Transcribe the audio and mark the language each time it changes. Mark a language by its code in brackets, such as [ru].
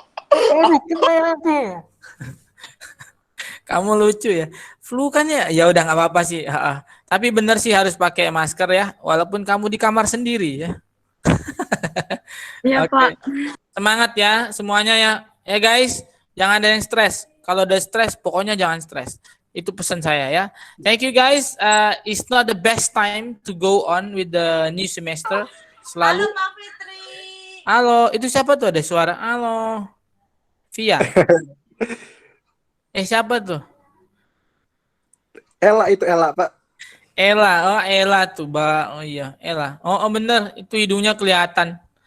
[id] Aduh kenapa? Kamu lucu ya. Flu kan ya. Ya udah nggak apa-apa sih. Tapi bener sih harus pakai masker ya. Walaupun kamu di kamar sendiri ya. Iya Oke. Pak. Semangat ya semuanya ya. Ya guys, jangan ada yang stres. Kalau ada stres, pokoknya jangan stres. Itu pesan saya ya. [en] Thank you guys. It's not the best time to go on with the new semester. [id] Selalu. Halo Mbak Fitri. Halo, itu siapa tuh? Ada suara. Halo. Via. Siapa tuh? Ella itu Ella, Pak. Ella. Oh, Ella tuh, Mbak. Oh iya, Ella. Oh, bener. Itu hidungnya kelihatan.